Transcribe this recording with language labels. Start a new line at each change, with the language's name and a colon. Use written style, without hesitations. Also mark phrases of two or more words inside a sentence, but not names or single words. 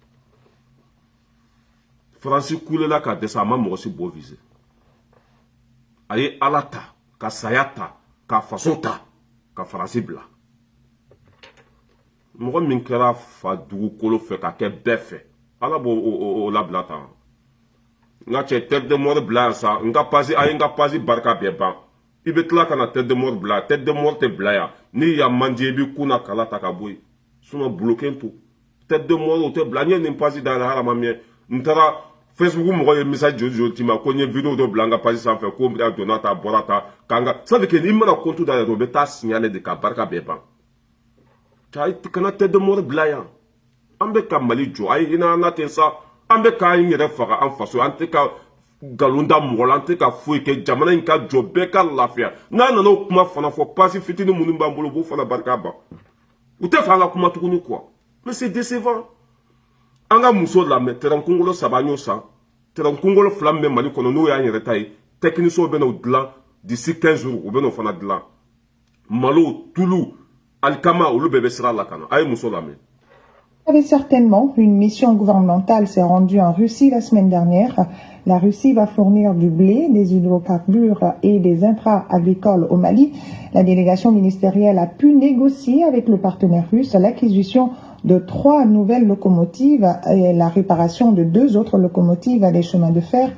Bambara: faransi kulela ka dɛsɛ a ma mɔgɔ si bɔ viser a ye ala ta ka saya ta ka faso ta ka faransi bila mɔgɔ min kɛra fa dugukolo fɛ ka kɛ bɛɛ fɛ ala b'o labila tan n ka cɛ
French: tête de mort
Bambara: bila yan sa n ka pasi a ye n ka pasi barika bɛɛ ban i bɛ tila ka na
French: tête de mort
Bambara: bila
French: tête de mort
Bambara: tɛ bila yan ni yan man di i bɛ kun na kala ta ka bɔ yen sinon bloqué to
French: tête de mort
Bambara: o tɛ bila n ye nin pasi da la halama miyɛ n taara Facebook mɔgɔ ye message joli ci ma ko n ye vidéo dɔ bila n ka pasi sanfɛ ko n bɛna donna ta bɔra ta k'an ka
French: ça veut dire que
Bambara: n'i mana compte dayɛlɛ o bɛ taa signaler de ka barika bɛɛ ban kana
French: tête de mort
Bambara: bila yan an bɛ ka Mali jɔ a ye hinɛ an na ten sa an bɛ k'an yɛrɛ faga an faso an tɛ ka nkalon da mɔgɔ la an tɛ ka foyi kɛ jamana in ka jɔ bɛɛ ka lafiya n'a nana o kuma fana fɔ pasi fitinin minnu b'an bolo u b'o fana barika ban u tɛ fɛ an ka kuma tuguni
French: quoi mais c'est décevant
Bambara: an ka muso lamɛn terrain kunkolo saba an y'o san terrain kunkolo fila min bɛ Mali kɔnɔ n'o y'an yɛrɛ ta ye techniciens bɛ n'o dilan
French: d'ici 15 jours
Bambara: u bɛ n'o fana dilan malo tulu alikama olu bɛɛ bɛ sira la ka na a ye muso lamɛn.
French: Vous savez certainement, une mission gouvernementale s'est rendue en Russie la semaine dernière. La Russie va fournir du blé, des hydrocarbures et des intrants agricoles au Mali. La délégation ministérielle a pu négocier avec le partenaire russe l'acquisition de 3 nouvelles locomotives et la réparation de 2 autres locomotives à des chemins de fer.